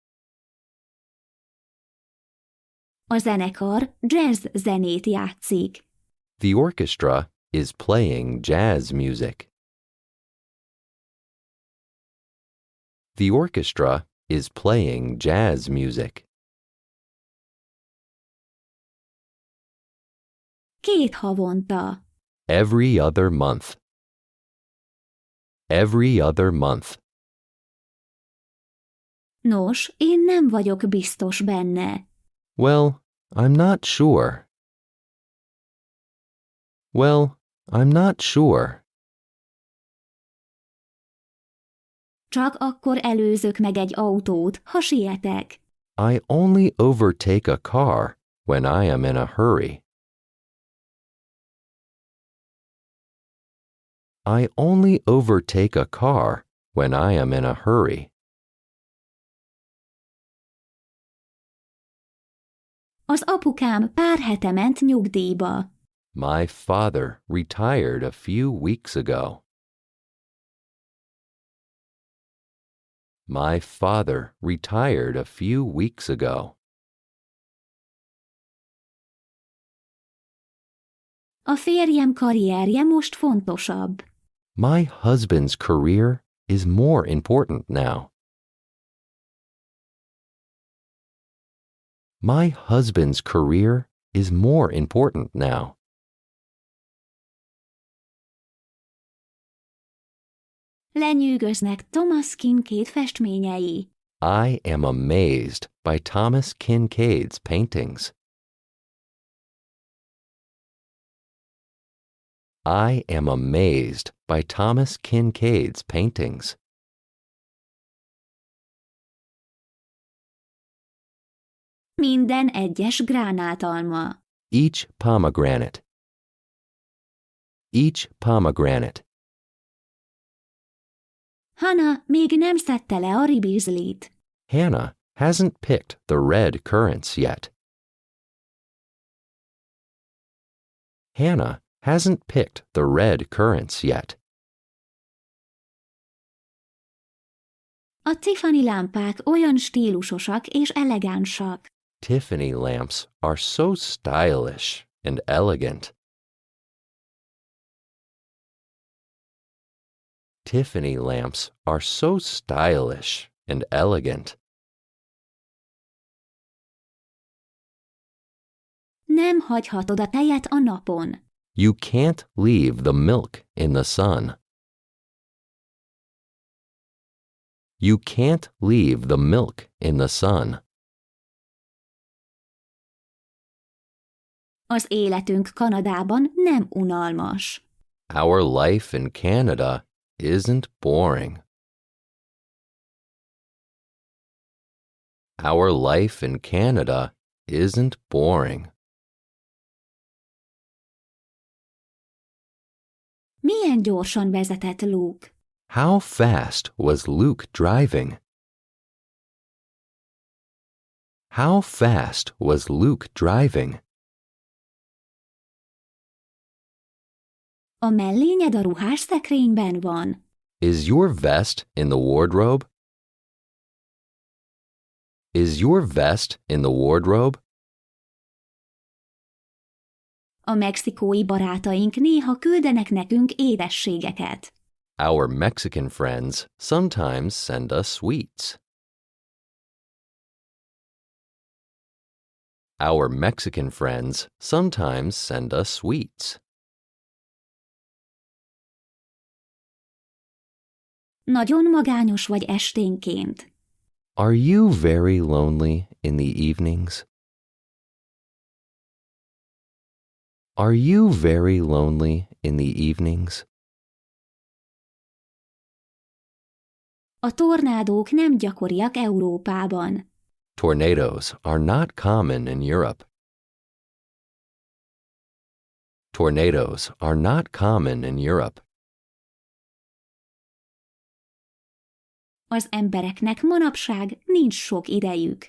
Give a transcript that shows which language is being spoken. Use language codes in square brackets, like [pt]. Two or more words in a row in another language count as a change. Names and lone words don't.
[hu] A zenekar jazz zenét játszik. [en] The orchestra is playing jazz music. The orchestra is playing jazz music. [hu] 2 havonta. [en] Every other month. Every other month. [hu] Nos, én nem vagyok biztos benne. [en] Well, I'm not sure. Well, I'm not sure. [hu] Csak akkor előzök meg egy autót, ha sietek. [en] I only overtake a car when I am in a hurry. I only overtake a car when I am in a hurry. [hu] Az apukám pár hete ment nyugdíjba. [en] My father retired a few weeks ago. My father retired a few weeks ago. [hu] A férjem karrierje most fontosabb. [en] My husband's career is more important now. My husband's career is more important now. [hu] Lenyűgöznek Thomas Kincaid festményei. [en] I am amazed by Thomas Kincaid's paintings. I am amazed by Thomas Kincaid's paintings. [hu] Minden egyes gránátalma. [en] Each pomegranate. Each pomegranate. [hu] Hannah még nem szedte le a ribizlit. [en] Hannah hasn't picked the red currants yet. Hannah hasn't picked the red currants yet. [hu] A Tiffany lámpák olyan stílusosak és elegánsak. [en] Tiffany lamps are so stylish and elegant. Tiffany lamps are so stylish and elegant. [hu] Nem hagyhatod a tejet a napon. [en] You can't leave the milk in the sun. You can't leave the milk in the sun. [hu] Az életünk Kanadában nem unalmas. [en] Our life in Canada isn't boring. Our life in Canada isn't boring. [hu] Milyen gyorsan vezetett Luke? [en] How fast was Luke driving? How fast was Luke driving? [hu] A mellényed a ruhásszekrényben van. [en] Is your vest in the wardrobe? Is your vest in the wardrobe? [hu] A mexikói barátaink néha küldenek nekünk édességeket. [en] Our Mexican friends sometimes send us sweets. Our Mexican friends sometimes send us sweets. [hu] Nagyon magányos vagy esténként. [en] Are you very lonely in the evenings? Are you very lonely in the evenings? [hu] A tornádók nem gyakoriak Európában. [en] Tornadoes are not common in Europe. Tornadoes are not common in Europe. [hu] Az embereknek manapság nincs sok idejük.